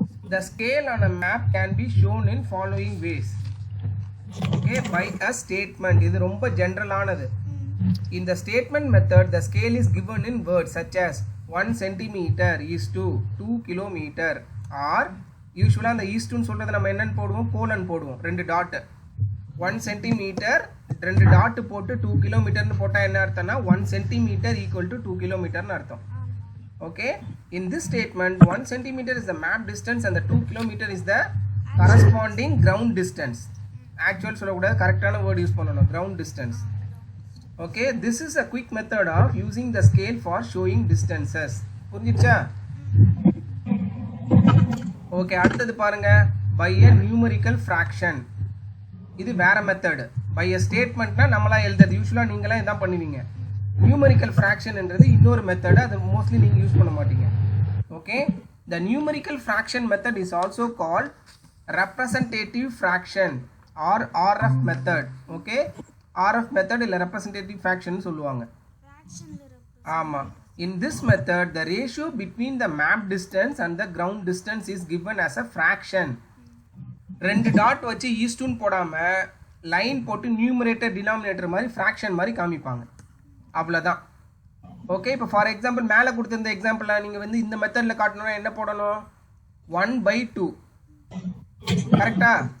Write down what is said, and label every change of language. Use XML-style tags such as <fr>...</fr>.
<en>The scale on a map can be shown in following ways. Okay, by a statement.</en> <ta>இது ரொம்ப ஜெனரலானது.</ta> <en>In the statement method, the scale is given in words such as 1 centimeter is to 2 kilometer, or</en> <ta>யூஸ்வலாக அந்த ஈஸ்ட்னு சொல்கிறது நம்ம என்னன்னு போடுவோம், colon போடுவோம், 2 dot. 1 centimetre 2 dot போட்டு 2 கிலோமீட்டர்னு போட்டால் என்ன அர்த்தம்னா 1 சென்டிமீட்டர் ஈக்குவல் டு 2 கிலோமீட்டர்னு அர்த்தம்.</ta> <en>Okay, in this statement 1 centimeter is the map distance and the 2 kilometer is the corresponding ground distance.</en> <ta>Actual சொல்லக்கூடாது, கரெக்டான வேர்ட் யூஸ் பண்ணணும், ground distance.</ta> <en>Okay, this is a quick method of using the scale for showing distances.</en> <ta>புரிஞ்சிச்சா? Okay, அடுத்தது பாருங்க.</ta> <en>by a numerical fraction.</en> <ta>இது வேற method. by a statementனா நம்மளா எழுதுறது, யூஸ்வலாக நீங்களாம் இதான் பண்ணுவீங்க. நியூமரிக்கல் ஃப்ராக்ஷன்ன்றது இன்னொரு மெத்தட், அது மோஸ்ட்லி நீங்கள் யூஸ் பண்ண மாட்டீங்க.</ta> <en>Okay, the numerical fraction method is also called representative fraction or RF method.</en> <ta>Okay, RF method இல்லை ரெப்ரசன்டேட்டிவ் ஃப்ராக்ஷன் சொல்லுவாங்க. ஆமாம்.</ta> <en>In this method, the ratio between the map distance and the ground distance is given as a fraction.</en> <ta>2 dot வச்சு ஈஸ்ட்னு போடாமல் line போட்டு numerator denominator மாதிரி fraction மாதிரி காமிப்பாங்க, அவ்வளோதான். ஓகே, இப்போ ஃபார் எக்ஸாம்பிள் மேலே கொடுத்துருந்த எக்ஸாம்பிளில் நீங்கள் வந்து இந்த மெத்தடில் காட்டணும்னா என்ன போடணும், 1/2. கரெக்டா?</ta>